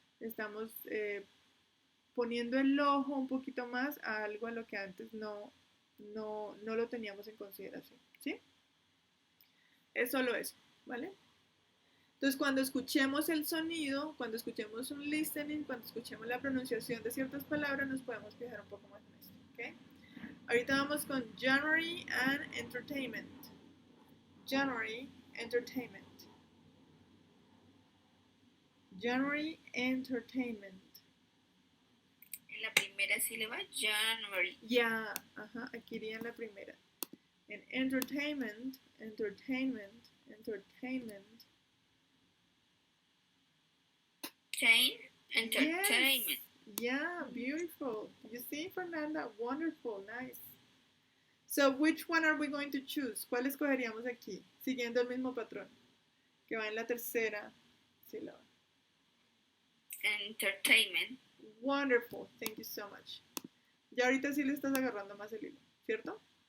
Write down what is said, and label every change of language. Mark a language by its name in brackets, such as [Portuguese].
[Spanish] Le estamos poniendo el ojo un poquito más a algo a lo que antes no lo teníamos en consideración, ¿sí? Es solo eso, ¿vale? Entonces, cuando escuchemos el sonido, cuando escuchemos un listening, cuando escuchemos la pronunciación de ciertas palabras, nos podemos fijar un poco más en esto, ¿ok? Ahorita vamos con January and Entertainment. [English] January, Entertainment. January, Entertainment. [Spanish] En la primera sílaba, January. Ya, ajá, aquí iría en la primera. En Entertainment, Entertainment, Entertainment. [English] Entertainment. Yes. Yeah, beautiful. You see, Fernanda? Wonderful, nice. So, which one are we going to choose? [Spanish] ¿Cuál escogeríamos aquí? Siguiendo el mismo patrón, que va en la tercera sílaba. [English] Entertainment. Wonderful, thank you so much. [Spanish] Ya ahorita sí le estás agarrando más el hilo, ¿cierto?